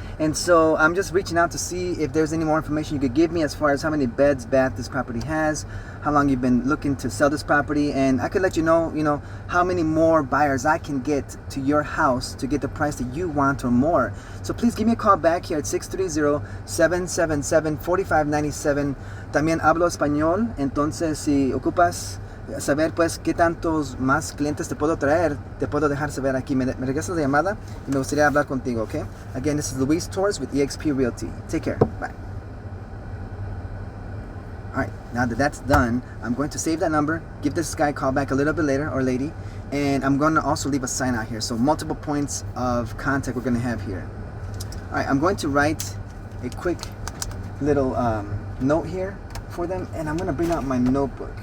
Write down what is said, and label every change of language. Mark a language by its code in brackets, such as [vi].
[en] And so I'm just reaching out to see if there's any more information you could give me as far as how many beds, bath this property has, how long you've been looking to sell this property, and I could let you know, how many more buyers I can get to your house to get the price that you want or more. So please give me a call back here at 630-777-4597. [es] También hablo español, entonces si ocupas saber pues qué tantos más clientes te puedo traer, te puedo dejar saber aquí. Me regresas la llamada y me gustaría hablar contigo, okay? [en] Again, this is Luis Torres with eXp Realty. Take care. Bye. Alright, now that that's done, I'm going to save that number, give this guy a call back a little bit later, or lady, and I'm going to also leave a sign out here. So multiple points of contact we're going to have here. Alright, I'm going to write a quick little note here for them, and I'm going to bring out my notebook.